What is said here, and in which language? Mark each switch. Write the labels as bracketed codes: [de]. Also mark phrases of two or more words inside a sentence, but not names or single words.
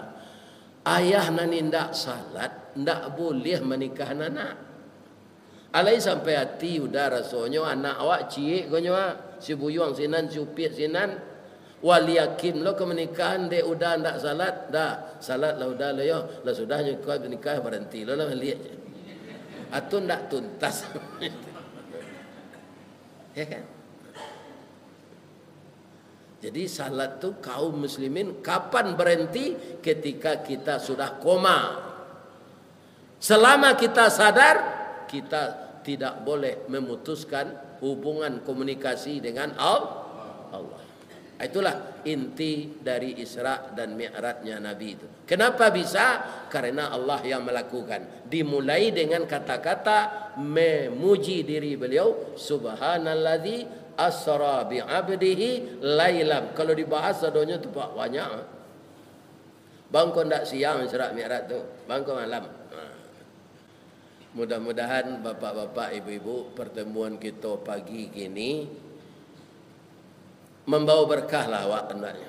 [min] Ayah nani ndak salat, ndak boleh menikah anak. Alai sampai hati udah rasanya anak awak cie gonyo si buyuang sinan si upiat sinan wali hakim lo ke menikahan dek udah ndak salat dah. Salat lah udah lo yo, lah sudahnya kau menikah berhenti lo lah lihat. [id] Atau ndak tuntas. Ya kan? Jadi salat tu kaum muslimin kapan berhenti? Ketika kita sudah koma. Selama kita sadar, kita tidak boleh memutuskan hubungan komunikasi dengan Allah. Itulah inti dari Isra dan Mi'rajnya Nabi itu. Kenapa bisa? Karena Allah yang melakukan. Dimulai dengan kata-kata memuji diri beliau, [ar] سبحان الذي أسرى بعبده ليلا. [min] Kalau dibahas adonya tu pak banyak. Bangko ndak siang Isra Mi'raj tu, bangko malam. [id] Mudah-mudahan bapak-bapak, ibu-ibu, pertemuan kita pagi kini membawa berkah lah awak hendaknya.